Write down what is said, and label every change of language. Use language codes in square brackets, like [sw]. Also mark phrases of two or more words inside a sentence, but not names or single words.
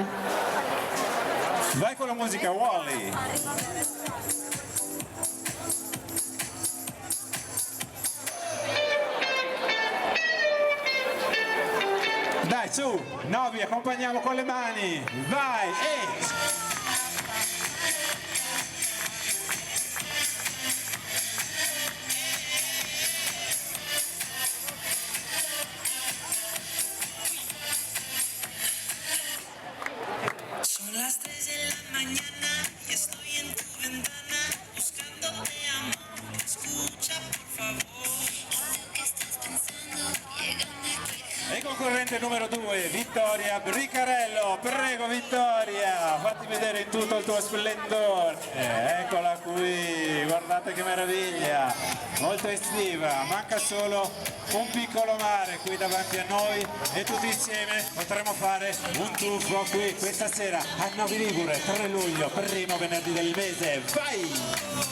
[it] Vai con la musica Wally! Dai su, no vi accompagniamo con le mani, vai, [es] Son las 3 de la mañana y estoy en tu ventana buscándote amor. Escucha por favor. Esto que estás pensando, llegando aquí, [it] E concorrente numero 2, Vittoria Bricarello, prego Vittoria, fatti vedere in tutto il tuo splendore. Eccola qui, guardate che meraviglia, molto estiva, manca solo un piccolo mare qui davanti a noi e tutti insieme potremo fare un tuffo qui questa sera a Novi Ligure, 3 luglio, primo venerdì del mese, vai!